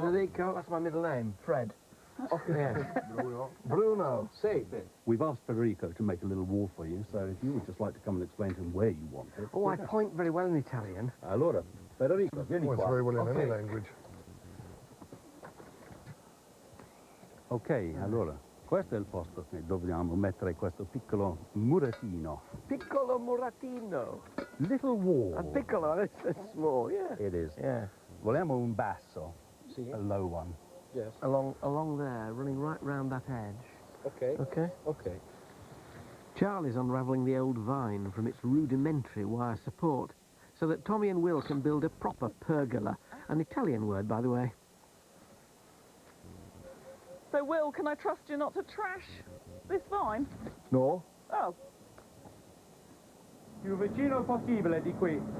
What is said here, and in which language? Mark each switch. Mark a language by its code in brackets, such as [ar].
[en] Federico, that's my middle name. Fred. Yes. Bruno. Say, we've asked Federico to make a little wall for you, so if you would just like to come and explain to him where you want it. Oh, I point very well in Italian. [it] Allora, Federico, vieni [en] Well, it's [it] qua. [en] very well in any language. [it] Ok, allora, questo è il posto che dobbiamo mettere questo piccolo murettino. Piccolo muratino. [en] Little wall. A piccolo, that's small, yeah. It is. Yeah. [it] Vogliamo un basso, [en] a low one. Yes. Along there, running right round that edge. Okay. Okay? Okay. Charlie's unravelling the old vine from its rudimentary wire support so that Tommy and Will can build a proper pergola, an Italian word, by the way. So, Will, can I trust you not to trash this vine? No. Oh. [it] Più vicino possibile di qui.